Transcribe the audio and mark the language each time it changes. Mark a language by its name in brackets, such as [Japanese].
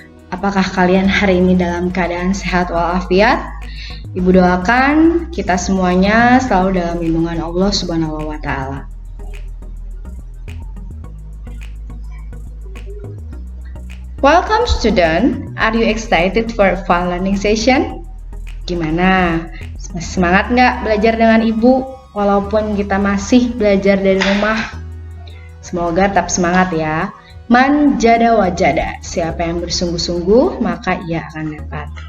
[Indonesian] Apakah kalian hari ini dalam keadaan sehat walafiat? Ibu doakan kita semuanya selalu dalam lindungan Allah Subhanahu wa Ta'ala. [English] Welcome student, are you excited for fun learning session? [Indonesian] Gimana? Masih semangat nggak belajar dengan Ibu walaupun kita masih belajar dari rumah? Semoga tetap semangat ya. [Arabic] Man jada wajada, [Indonesian] siapa yang bersungguh-sungguh maka ia akan dapat.